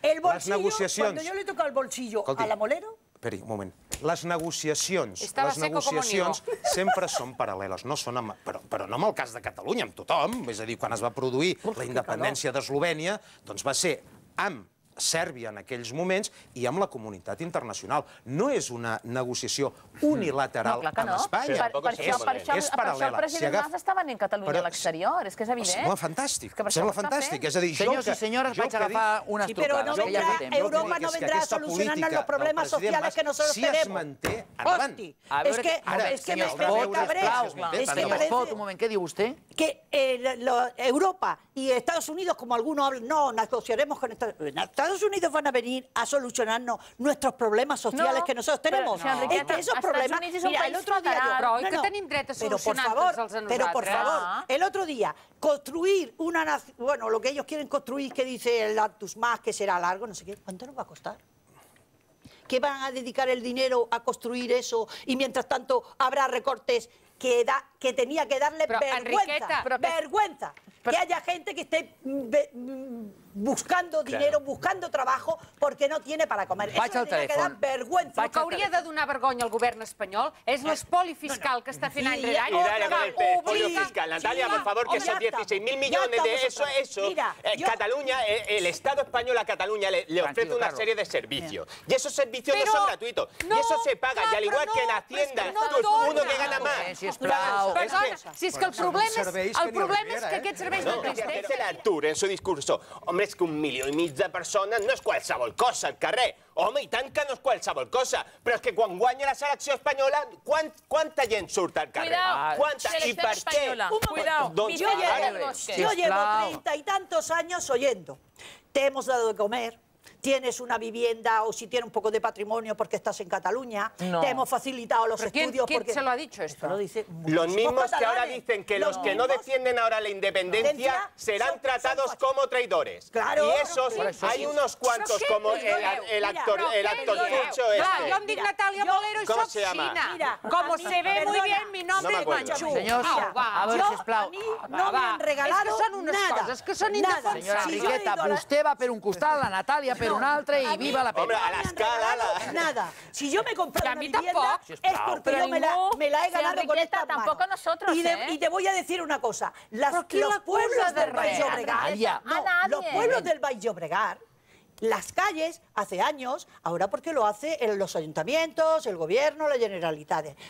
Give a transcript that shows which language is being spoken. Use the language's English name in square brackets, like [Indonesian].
[Spanish] El bolsillo, cuando yo le toco el bolsillo a la Molero... [Catalan] Esperi, un moment. Les negociacions sempre són paral·leles, però no en el cas de Catalunya, amb tothom. És a dir, quan es va produir la independència d'Eslovènia, doncs va ser amb Sèrbia en aquells moments i amb la comunitat internacional. No és una negociació unilateral amb Espanya. És paral·lela. El president Mas estava en Catalunya a l'exterior, és que és evident. Sembla fantàstic, sembla fantàstic. És a dir, senyors i senyores, vaig agafar unes trucades, que ja té temps. [Spanish] Europa no vendrá a solucionarnos los problemas sociales que nosotros tenemos. [Catalan] Si es manté, endavant. [Spanish] Es que me cabreo. [Catalan] Senyor Espot, un moment, què diu vostè? [Spanish] Que Europa y Estados Unidos, como algunos hablan, no, negociaremos con Estados Unidos van a venir a solucionarnos nuestros problemas sociales que nosotros tenemos. Esos problemas, mira, el otro día... [Catalan] Però que tenim dret a solucionar-nos els a nosaltres. [Spanish] Pero por favor, el otro día, construir una nación, bueno, lo que ellos quieren construir, que dice el Artus Mas, que será largo, no sé qué, ¿cuánto nos va a costar? ¿Qué van a dedicar el dinero a construir eso y mientras tanto habrá recortes que tenía que darle vergüenza? Que haya gente que esté buscando dinero, buscando trabajo, porque no tiene para comer. Eso le tiene que dar vergüenza. [Catalan] El que hauria de donar vergonya al govern espanyol és l'espoli fiscal que està fent any rere any. [Spanish] Espoli fiscal, Natalia, por favor, que son 16.000 millones de eso. Cataluña, el Estado español a Cataluña le ofrece una serie de servicios. Y esos servicios no son gratuitos. Y eso se paga. Y al igual que en Hacienda, uno que gana más. [Catalan] Si és que el problema és que aquests serveis no existeixen. [Spanish] Dice Artur en su discurso, [Catalan] home, és que 1,5 milions de persones no és qualsevol cosa al carrer. Home, i tant que no és qualsevol cosa. Però és que quan guanya la selecció espanyola, quanta gent surt al carrer? [Spanish] ¿Cuánta? ¿Y per qué? Yo llevo 30 y tantos años oyendo. Te hemos dado de comer. Tienes una vivienda o si tienes un poco de patrimonio porque estás en Cataluña, te hemos facilitado los estudios. ¿Quién se lo ha dicho esto? Los mismos que ahora dicen que los que no defienden ahora la independencia serán tratados como traidores. Claro. Y esos, hay unos cuantos como el actor Chucho este. Yo dic Natalia Molero y soy China. Como se ve muy bien, mi nombre es Manchú. [Catalan] Senyors, a veure, sisplau. [Spanish] A mí no me han regalado nada. [Catalan] És que són indefensables. Senyora Enriqueta, vostè va per un costat, la Natàlia per un altre i viva la pena. [Spanish] Hombre, a la escala. Nada. Si yo me he comprado una vivienda es porque yo me la he ganado con estas manos. Tampoco nosotros, Y te voy a decir una cosa. Los pueblos del Baix Llobregat, los pueblos del Baix Llobregat, las calles, hace años, ahora porque lo hace los ayuntamientos, el gobierno, la Generalitat.